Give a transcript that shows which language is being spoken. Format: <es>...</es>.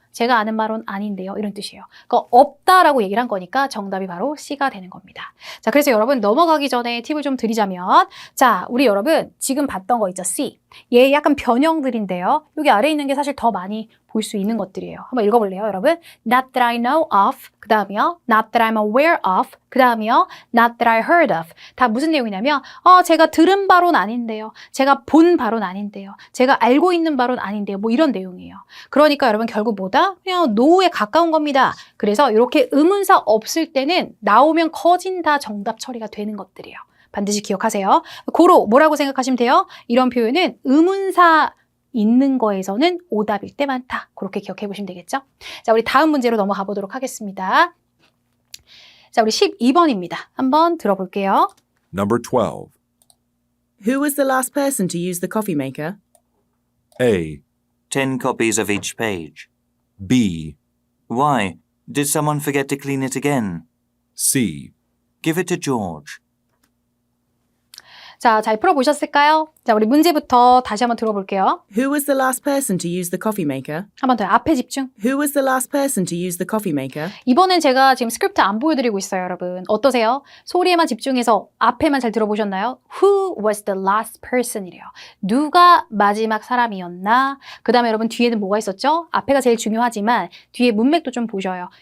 <ko>제가 아는 바로는 아닌데요. 이런 뜻이에요. 그러니까 없다라고 얘기를 한 거니까 정답이 바로 C가 되는 겁니다. 자, 그래서 여러분 넘어가기 전에 팁을 좀 드리자면 자, 우리 여러분 지금 봤던 거 있죠. C. 얘 약간 변형들인데요. 여기 아래에 있는 게 사실 더 많이 볼 수 있는 것들이에요. 한번 읽어볼래요, 여러분?</ko> <en>Not that I know of,</en> <ko>그 다음이요.</ko> <en>Not that I'm aware of, 그 다음이요. Not that I heard of.</en> <ko>다 무슨 내용이냐면 제가 들은 바로는 아닌데요. 제가 본 바로는 아닌데요. 제가 알고 있는 바로는 아닌데요. 뭐 이런 내용이에요. 그러니까 여러분 결국 뭐다? 그냥 no에 가까운 겁니다. 그래서 이렇게 의문사 없을 때는 나오면 커진다 정답 처리가 되는 것들이에요. 반드시 기억하세요. 고로 뭐라고 생각하시면 돼요? 이런 표현은 의문사 있는 거에서는 오답일 때 많다. 그렇게 기억해 보시면 되겠죠? 자, 우리 다음 문제로 넘어가 보도록 하겠습니다. 자, 우리 12번입니다. 한번 들어볼게요.</ko> <en>Number 12. Who was the last person to use the coffee maker? A, 10 copies of each page. B, Why? Did someone forget to clean it again? C, Give it to George.</en> <ko>자, 잘 풀어보셨을까요? 자, 우리 문제부터 다시 한번 들어볼게요.</ko> <en>Who was the last person to use the coffee maker?</en> <ko>한 번 더요. 앞에 집중.</ko> <en>Who was the last person to use the coffee maker?</en> <ko>이번엔 제가 지금 스크립트 안 보여드리고 있어요, 여러분. 어떠세요? 소리에만 집중해서 앞에만 잘 들어보셨나요?</ko> <en>Who was the last person</en> <ko>이래요. 누가 마지막 사람이었나? 그 다음에 여러분 뒤에는 뭐가 있었죠? 앞에가 제일 중요하지만 뒤에 문맥도 좀 보셔요.</ko>